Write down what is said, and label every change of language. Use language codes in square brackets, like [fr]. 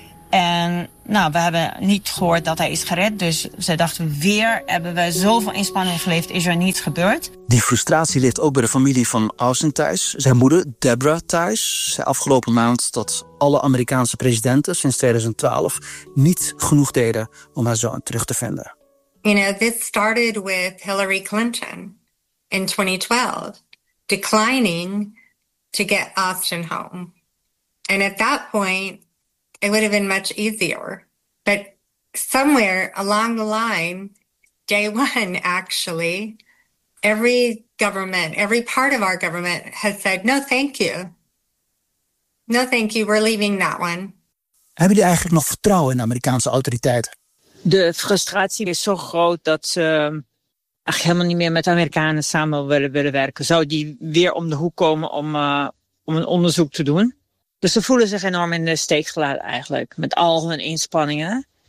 [nl] En nou, we hebben niet gehoord dat hij is gered. Dus ze dachten, weer hebben we zoveel inspanning geleefd, is er niets gebeurd. Die frustratie ligt ook bij de familie van Austin thuis. Zijn moeder, Deborah thuis, zei afgelopen maand dat alle Amerikaanse presidenten sinds 2012 niet genoeg deden om haar zoon terug te vinden. [en] You know, this started with Hillary Clinton in 2012, declining to get Austin home. And at that point, it would have been much easier. But somewhere along the line, day one, actually, every government, every part of our government has said, no, thank you. No, thank you. We're leaving that one. [nl] Hebben jullie eigenlijk nog vertrouwen in de Amerikaanse autoriteiten? De frustratie is zo groot dat ze echt helemaal niet meer met de Amerikanen samen willen werken. Zou die weer om de hoek komen om een onderzoek te doen? Dus ze voelen zich enorm in de steek gelaten eigenlijk. Met al hun inspanningen.